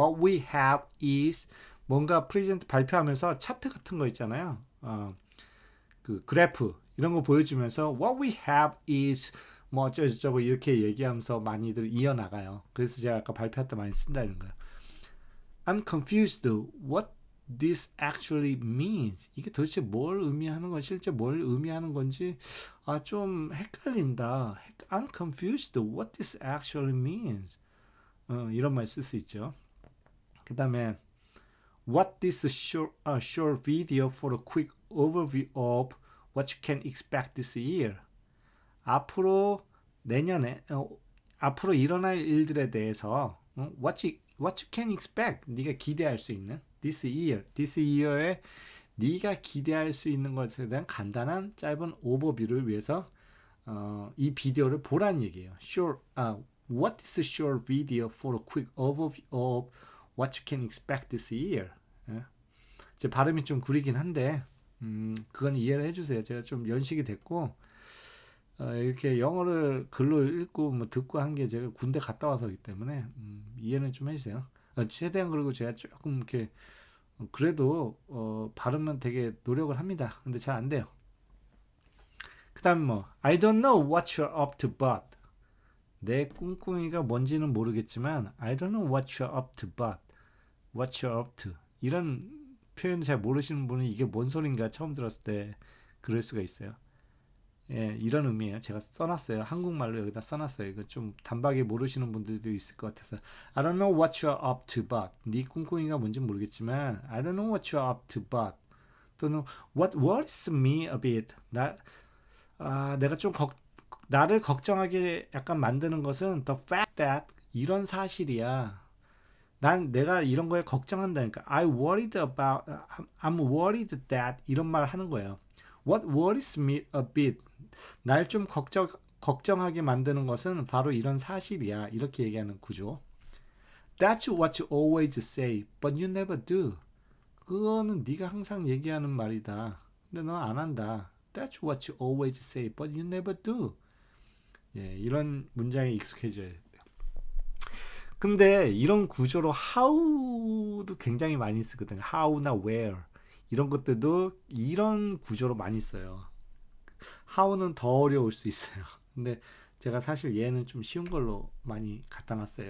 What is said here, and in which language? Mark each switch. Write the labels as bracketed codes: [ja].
[en] What we have is [ko] 뭔가 프레젠트 발표하면서 차트 같은 거 있잖아요. 그 그래프 이런 거 보여주면서 [en] What we have is [ko] 뭐 어쩌고저쩌고 이렇게 얘기하면서 많이들 이어나가요. 그래서 제가 아까 발표할 때 많이 쓴다는 거예요. [en] I'm confused. What this actually means. [ko] 이게 도대체 뭘 의미하는 건 실제 뭘 의미하는 건지 좀 헷갈린다. [en] I'm confused. What this actually means. [ko] 이런 말 쓸 수 있죠. 그 다음에 [en] What this short video for a quick overview of what you can expect this year. [ko] 앞으로 내년에 앞으로 일어날 일들에 대해서 [en] what you can expect [ko] 네가 기대할 수 있는 [en] this year [ko] 에 네가 기대할 수 있는 것에 대한 간단한 짧은 오버뷰를 위해서 이 비디오를 보라는 얘기예요. [en] What is a short video for a quick overview of what you can expect this year? [ko] 제 발음이 좀 구리긴 한데 그건 이해를 해주세요. 제가 좀 연식이 됐고 이렇게 영어를 글로 읽고 뭐 듣고 한 게 제가 군대 갔다 와서이기 때문에 이해는 좀 해주세요. 최대한 그리고 제가 조금 이렇게 그래도 발음은 되게 노력을 합니다. 근데 잘 안 돼요. 그 다음 뭐 [en] I don't know what you're up to but [ko] 내 꿍꿍이가 뭔지는 모르겠지만 I don't know [en] what you're up to [ko] but what you're up to 이런 표현 잘 모르시는 분은 이게 뭔 소린가 처음 들었을 때 그럴 수가 있어요. 예, 이런 의미예요. 제가 써놨어요. 한국말로 여기다 써놨어요. 이거 좀 단박에 모르시는 분들도 있을 것 같아서 [en] I don't know what you're up to but [ko] 네 꿍꿍이가 뭔지 모르겠지만 I don't know what you're up to but 또는 [en] what worries me a bit [ko] 내가 좀 나를 걱정하게 약간 만드는 것은 [en] the fact that [ko] 이런 사실이야. 내가 이런 거에 걱정한다니까. [en] I'm worried that [ko] 이런 말 하는 거예요. [en] What worries me a bit. [ko] 날 좀 걱정하게 만드는 것은 바로 이런 사실이야. 이렇게 얘기하는 구조. [en] That's what you always say, but you never do. [ko] 그거는 네가 항상 얘기하는 말이다. 근데 넌 안 한다. [en] That's what you always say, but you never do. [ko] 예, 이런 문장에 익숙해져야 돼요. 근데 이런 구조로 how도 굉장히 많이 쓰거든요. how나 where 이런 것들도 이런 구조로 많이 써요. how는 더 어려울 수 있어요. 근데 제가 사실 얘는 좀 쉬운 걸로 많이 갖다 놨어요.